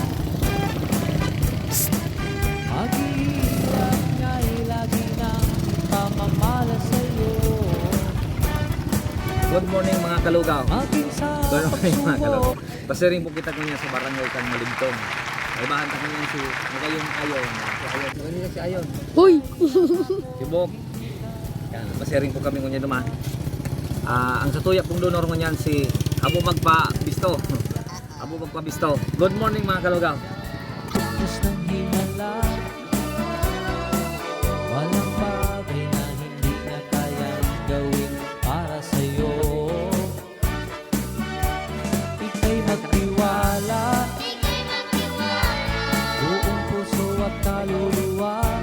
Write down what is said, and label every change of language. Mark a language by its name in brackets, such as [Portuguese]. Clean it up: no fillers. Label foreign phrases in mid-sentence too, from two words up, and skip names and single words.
[Filipino] Mag-iingat nga'y lagi nang pamamala sa'yo. [English] Good morning [Bikol] mga kalugaw. [Filipino] Maging sa [English] Good morning [Bikol] mga kalugaw. [Filipino] pagsubok. [Bikol] Pasiring po kita kanya sa barangay kang Malintong. Ay bahan ta kanya si Ayon. Ano si Ayon? Uy! Si Bok. Yan, pasiring po kami kunya duman. Ang satuyak pong donor ngunyan si Abo Magpabisto. Abo Magpabisto. [English] Good morning [Bikol] mga kalugaw. [Filipino] Diyos ng himala, walang bagay na hindi niya kayang gawin para sa'yo. Ika'y magtiwala, buong puso at kaluluwa.